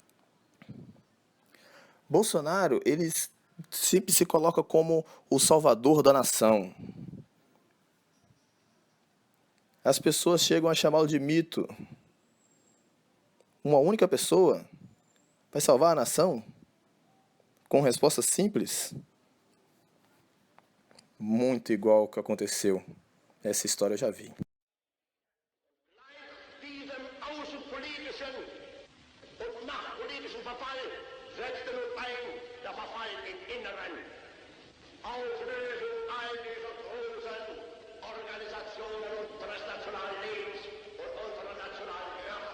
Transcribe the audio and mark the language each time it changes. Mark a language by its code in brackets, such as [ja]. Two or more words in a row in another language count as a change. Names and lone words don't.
[pt] Bolsonaro, ele sempre se coloca como o salvador da nação. As pessoas chegam a chamá-lo de mito. Uma única pessoa vai salvar a nação? Com resposta simples? Muito igual ao que aconteceu. Essa história eu já vi. [de] Diesem außenpolitischen und machtpolitischen Verfall setzte nun ein der Verfall im Inneren. Auflösung all dieser großen Organisationen unseres nationalen Lebens und unserer nationalen Kraft.